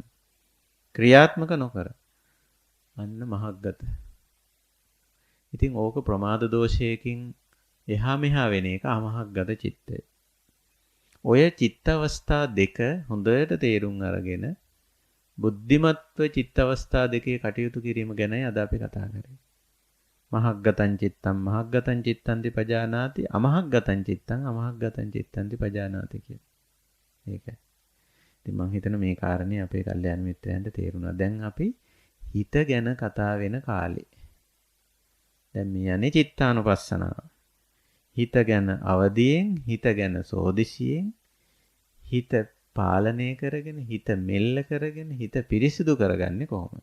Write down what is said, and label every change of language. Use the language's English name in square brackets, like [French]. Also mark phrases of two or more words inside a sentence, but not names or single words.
[Sinhala] ක්‍රියාත්මක නොකර. අන්න මහග්ගත. ඉතින් ඕක ප්‍රමාද දෝෂයකින් එහා මෙහා වෙන එක අමහග්ගත චිත්තය. ඔය චිත්ත අවස්ථා දෙක හොඳට තේරුම් අරගෙන බුද්ධිමත්ව චිත්ත අවස්ථා දෙකේ කටයුතු කිරීම ගැනයි අද අපි කතා කරන්නේ. [Pali] මහග්ගතං චිත්තං මහග්ගතං චිත්තන්ති පජානාති අමහග්ගතං චිත්තං අමහග්ගතං චිත්තන්ති පජානාති කියන. [Sinhala] ඒකයි. ඉතින් මම හිතන මේ කාරණේ අපේ කල්යාණ මිත්‍රයන්ට තේරුණා. දැන් අපි හිත ගැන කතා වෙන කාලේ. දැන් මේ යන්නේ චිත්තානුපස්සනාව. හිත ගැන අවදියෙන්, හිත ගැන සෝදිසියෙන්, හිත පාලනය කරගෙන, හිත මෙල්ල කරගෙන, හිත පිරිසිදු කරගන්නේ කොහොමද?